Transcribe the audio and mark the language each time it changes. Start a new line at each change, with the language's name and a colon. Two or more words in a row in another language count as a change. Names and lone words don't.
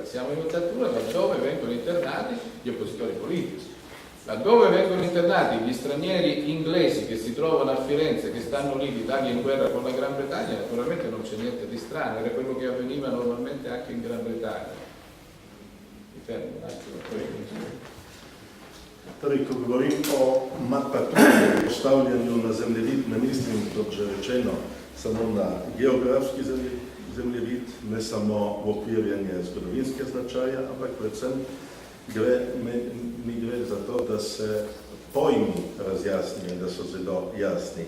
Italian: Siamo in una dittatura laddove vengono internati gli oppositori politici, laddove vengono internati gli stranieri inglesi che si trovano a Firenze, che stanno lì, l'Italia in guerra con la Gran Bretagna. Naturalmente non c'è niente di strano, era quello che avveniva normalmente anche in Gran Bretagna. Mi fermo un attimo, poi
Slovenian: Torej, ko govorim o mapaturi, postavljanju na zemljevid, ne mislim, kot že rečeno, samo na geografski zemljevid, ne samo v okvirjanje zgodovinske značaja, ampak predvsem mi gre za to, da se pojmi razjasnijo, da so zelo jasni.